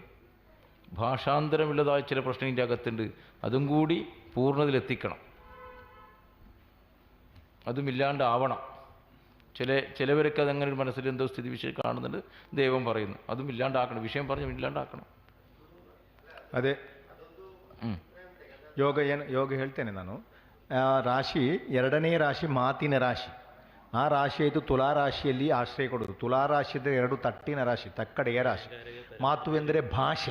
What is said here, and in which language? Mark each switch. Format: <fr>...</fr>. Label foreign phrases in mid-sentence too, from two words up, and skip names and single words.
<ml>ഭാഷാന്തരമുള്ളതായ ചില പ്രശ്നം ഇതിൻ്റെ അകത്തുണ്ട്. അതും കൂടി പൂർണ്ണതയിലെത്തിക്കണം. അതുമില്ലാണ്ടാവണം. ചിലവരൊക്കെ അതങ്ങനെ ഒരു മനസ്സിൽ എന്തോ സ്ഥിതി വിഷയം കാണുന്നുണ്ട്. ദൈവം പറയുന്നു അതും ഇല്ലാണ്ടാക്കണം. വിഷയം പറഞ്ഞ് ഇല്ലാണ്ടാക്കണം.</ml> <kn>ಅದೇ ಯೋಗ ಹೇಳ್ತೇನೆ ನಾನು. ರಾಶಿ ಎರಡನೇ ರಾಶಿ ಮಾತಿನ ರಾಶಿ. ಆ ರಾಶಿ ಆಯಿತು ತುಲಾರಾಶಿಯಲ್ಲಿ ಆಶ್ರಯ ಕೊಡೋದು. ತುಲಾರಾಶಿದ ಎರಡು ತಟ್ಟಿನ ರಾಶಿ, ತಕ್ಕಡೆಯ ರಾಶಿ. ಮಾತು ಎಂದರೆ ಭಾಷೆ.</kn>